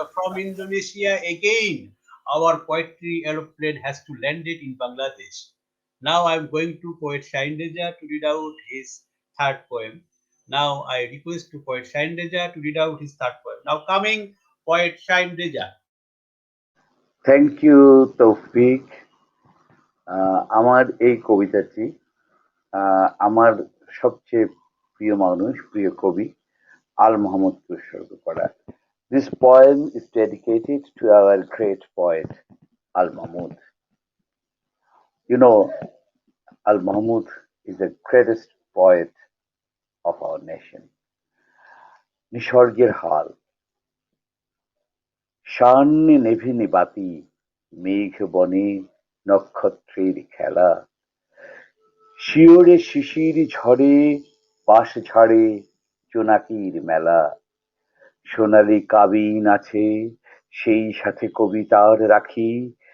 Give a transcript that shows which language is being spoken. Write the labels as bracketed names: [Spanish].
[English] From Indonesia again, our poetry aeroplane has to land it in Bangladesh. Now I'm going to poet Shaheen to read out his third poem. Now I request to poet Shaheen to read out his third poem. Now coming poet Shaheen. Thank you Taufiq. [Bangla] আমার এই কবিতাটি আমার সবচেয়ে প্রিয় মানুষ, প্রিয় কবি আল মোহাম্মদকে উৎসর্গ করা। [English] This poem is dedicated to our great poet Al Mahmud. You know, Al Mahmud is the greatest poet of our nation. [Bangla] নিসর্গের হাল। সান্নে নেভেনি বাতি, মেঘ বনে নক্ষত্রের খেলা। শিওরে শিশির ঝরে, বাঁশ ঝাড়ে জোনাকির মেলা। সোনালি কাবিন আছে, সেই সাথে কবিতার রাখি।